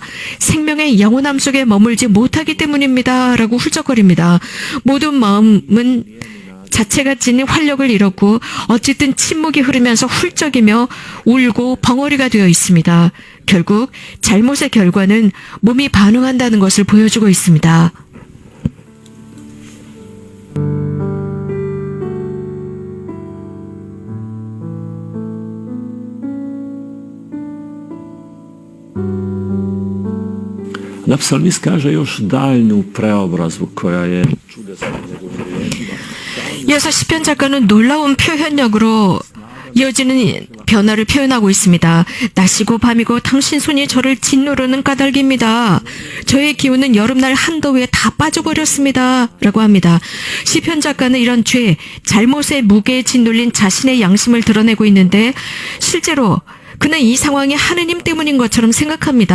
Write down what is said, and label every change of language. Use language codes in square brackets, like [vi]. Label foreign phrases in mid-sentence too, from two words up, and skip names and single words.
[ko] 생명의 영원함 속에 머물지 못하기 때문입니다. 라고 훌쩍거립니다. 모든 마음은 자체가 지닌 활력을 잃었고 어쨌든 침묵이 흐르면서 훌쩍이며 울고 벙어리가 되어 있습니다. 결국 잘못의 결과는 몸이 반응한다는 것을 보여주고 있습니다. [hr] Da psalmist kaže još daljnju preobrazbu koja je čudesna njegovim riječima. [ko] 이어서 시편 작가는 놀라운 표현력으로 이어지는 변화를 표현하고 있습니다. 낮이고 밤이고 당신 손이 저를 짓누르는 까닭입니다. 저의 기운은 여름날 한더위에 다 빠져버렸습니다. 라고 합니다. 시편 작가는 이런 죄, 잘못의 무게에 짓눌린 자신의 양심을 드러내고 있는데 실제로 그는 이 상황이 하느님 때문인 것처럼 생각합니다.